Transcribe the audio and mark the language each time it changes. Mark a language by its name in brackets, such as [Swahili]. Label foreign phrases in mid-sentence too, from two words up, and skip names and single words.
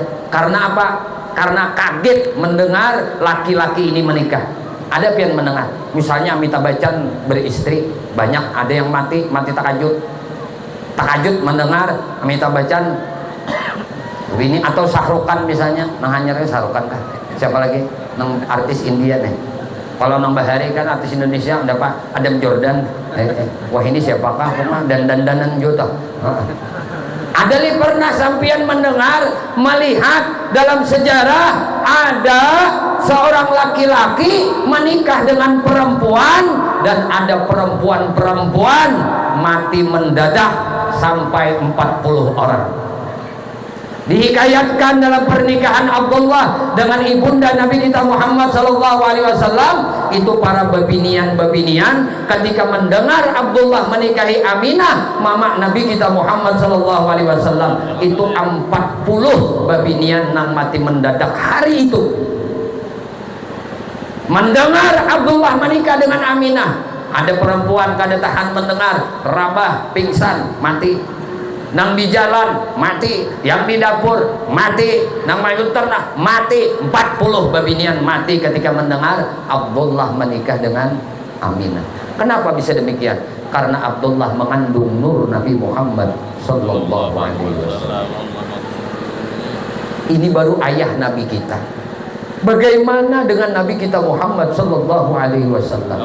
[Indonesian] Karena apa? Karena kaget mendengar laki-laki ini menikah. Ada yang mendengar, misalnya Amitabh Bachchan beristri, banyak ada yang mati takajud mendengar Amitabh Bachchan ini, atau Shahrukan misalnya. Nah hanya Shahrukan kah? Siapa lagi? Nang artis India nih. Kalau nang Bahari kan artis Indonesia ada Pak Adam Jordan. Wah ini siapakah? Dan juta. Ada li pernah sampian mendengar, melihat dalam sejarah ada seorang laki-laki menikah dengan perempuan dan ada perempuan-perempuan mati mendadak sampai 40 orang. Dihikayatkan dalam pernikahan Abdullah dengan ibunda Nabi kita Muhammad [Arabic] صلى الله عليه وسلم, [Indonesian] itu para babinian ketika mendengar Abdullah menikahi Aminah mama Nabi kita Muhammad [Arabic] صلى الله عليه وسلم, [Indonesian] itu 40 babinian nang mati mendadak hari itu. Mendengar Abdullah menikah dengan Aminah, ada perempuan kada tahan mendengar, rabah, pingsan, mati. Nang di jalan mati, yang di dapur mati, nang mayun ternak mati, 40 babinian mati ketika mendengar Abdullah menikah dengan Aminah. Kenapa bisa demikian? Karena Abdullah mengandung nur Nabi Muhammad [Arabic] صلى الله عليه وسلم. [Indonesian] Ini baru ayah Nabi kita. Bagaimana dengan Nabi kita Muhammad [Arabic] صلى الله عليه وسلم?